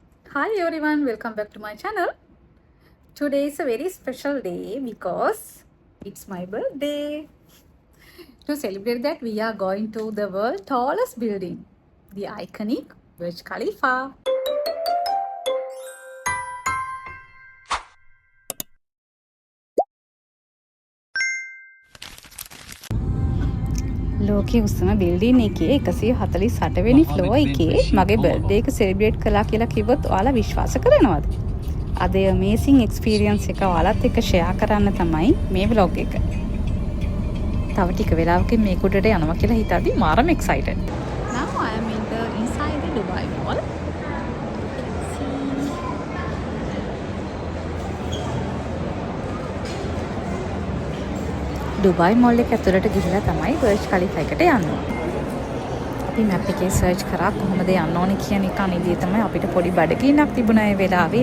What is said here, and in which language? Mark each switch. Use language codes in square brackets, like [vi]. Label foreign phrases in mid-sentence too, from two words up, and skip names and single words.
[en] Hi everyone, welcome back to my channel. Today is a very special day because it's my birthday. To celebrate that, we are going to the world's tallest building, the iconic Burj Khalifa. [si] ලෝකයේ උසම බිල්ඩින් එකේ 148 වෙනි ෆ්ලෝර් එකේ මගේ බර්ත්ඩේ එක සෙලිබ්‍රේට් කළා කියලා කිව්වොත් ඔයාලා විශ්වාස කරනවද? අද [en] amazing experience [si] එක ඔයාලත් එක්ක share කරන්න තමයි මේ vlog එක. තව ටික වෙලාවකින් මේක උඩට යනවා කියලා හිතද්දි මාරම excited. [en] Now I am in the inside the Dubai Mall. [si] ඩුබයි මෝල් එක ඇතුළට ගිහිලා තමයි බර්ජ් ඛලීෆා එකට යන්නේ. අපි මැප් එකේ සර්ච් කරා කොහොමද යන්න ඕනේ කියන එක අනිදී තමයි අපිට පොඩි බඩගින්නක් තිබුණා ඒ වෙලාවේ.